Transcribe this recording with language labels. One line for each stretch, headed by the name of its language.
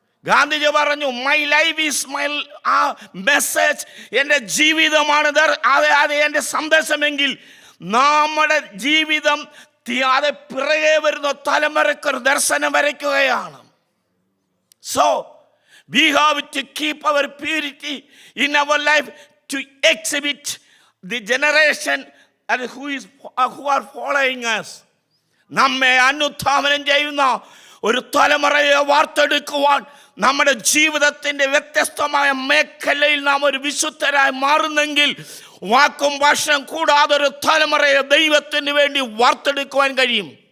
English: Gandhiji
Malayalam: പറഞ്ഞു,
English: My life is my message.
Malayalam: എൻ്റെ ജീവിതമാണ് അത് എൻ്റെ സന്ദേശമെങ്കിൽ നമ്മുടെ ജീവിതം അത് പിറകെ വരുന്ന തലമുറയ്ക്കൊരു ദർശനം വരയ്ക്കുകയാണ്.
English: So we have to keep our purity in our life to exhibit the generation and who are following us.
Malayalam: നമ്മെ അനുധാവനം ചെയ്യുന്ന ഒരു തലമുറയെ വാർത്തെടുക്കുവാൻ നമ്മുടെ ജീവിതത്തിൻ്റെ വ്യത്യസ്തമായ മേഖലയിൽ നാം ഒരു വിശുദ്ധരായി മാറുന്നെങ്കിൽ വാക്കും ഭാഷയും കൂടാതെ ഒരു തലമുറയെ ദൈവത്തിന് വേണ്ടി വാർത്തെടുക്കുവാൻ കഴിയും.